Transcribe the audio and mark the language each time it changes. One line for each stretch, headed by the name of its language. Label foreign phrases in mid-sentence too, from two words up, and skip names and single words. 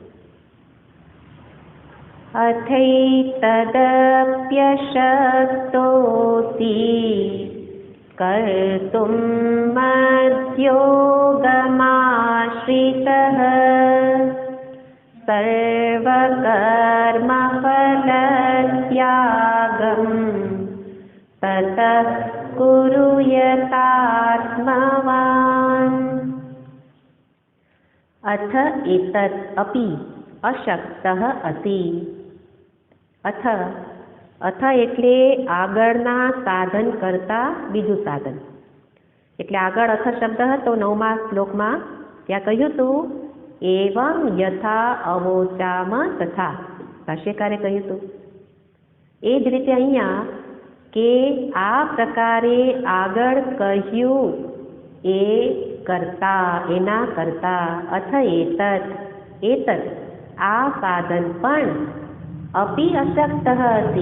Sanskrit: अथैतदप्यशक्तोऽसि कर्तुं मद्योगमाश्रितः सर्वकर्मफलत्यागी ततः कुरु यतात्मवान्। अथ एतत् अपि अशक्तः असि।
Gujarati: अथ એટલે આગળના સાધન કરતા બીજું સાધન. એટલે આગળ અથ શબ્દ હતો 9મા શ્લોકમાં, ત્યાં કહ્યું હતું
Sanskrit: एवं यथा अवोचाम तथा,
Gujarati: ભાષ્યકારે કહ્યું હતું એ જ રીતે અહીંયા કે આ પ્રકારે આગળ કહ્યું એ કરતા, એના કરતા,
Sanskrit: अथ एतत
Gujarati: આ સાધન પણ અપી અશક્ત હતી.